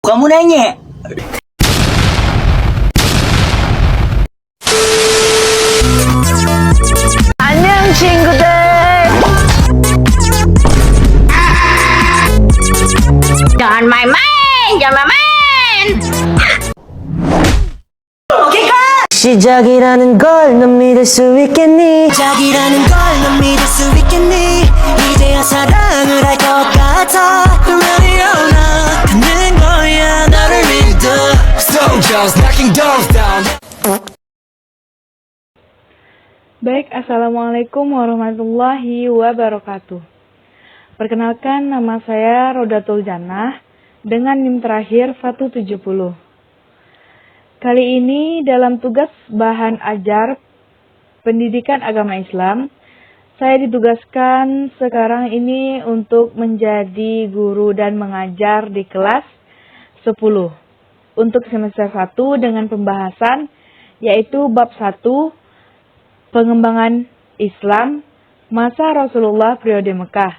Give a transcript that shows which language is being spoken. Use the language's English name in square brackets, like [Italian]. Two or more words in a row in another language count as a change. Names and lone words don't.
[Indonesian] gunanya? [Korean] 안녕 친구들. [Indonesian] Jangan main-main, jangan main. [English] okay cut. [Korean] 시작이라는 걸 넌 믿을 수 있겠니? 시작이라는 걸 넌 믿을 수 있겠니? 이제야 사랑을 할 것 같아. [English] Ready or not [Korean] 가는 거야 너를 믿어. [English] Soldiers knocking doors down. [Arabic] Baik, السلام عليكم ورحمة الله وبركاته. [Indonesian] Perkenalkan, nama saya Rodatul Jannah dengan NIM terakhir Fatu 70. Kali ini dalam tugas bahan ajar pendidikan agama Islam, saya ditugaskan sekarang ini untuk menjadi guru dan mengajar di kelas 10 untuk semester 1 dengan pembahasan yaitu bab 1 pengembangan Islam masa Rasulullah periode Mekah.